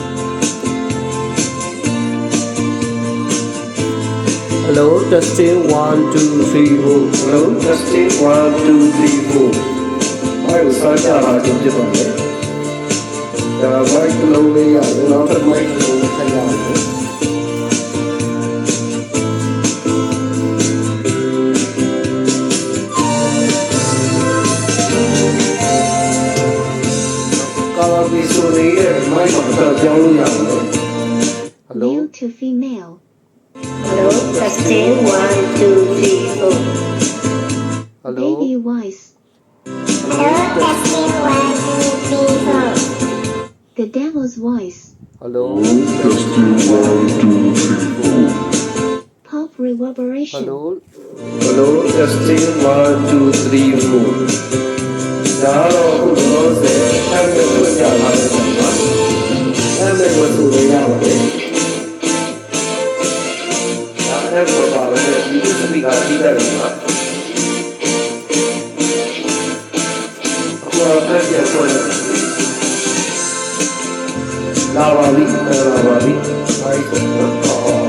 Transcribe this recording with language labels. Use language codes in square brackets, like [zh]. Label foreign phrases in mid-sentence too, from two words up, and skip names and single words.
[en] Hello testing 1 2 3 4 Hello testing [my] 1 2 3 4 အဲ့ဒါစတာဟာဒီဖြစ်ပါမယ်ဒါ mic လုံးလေးရတယ်နောက်ထပ် mic လုံးထည့်ရမယ် Hello [en] Male to female Hello testing 1 2 3 4 Hello Baby voice Hello testing 1 2 3 4 The devil's voice Hello testing 1 2 3 4 Pop reverberation Hello testing [my] 1 2 3 4 ဒါတော့ဘုရားစေအမှန်ကိုကြားလာတယ်နော်အဲ့ဒါကိုဆိုရရပါတယ်ဒါအဲ့ပေါ်ပါလေဒီစပီကာကြီးတယ်နော်အခုအပြန်ပြန်ဆိုရလာပါလိမ့်ဘာလို့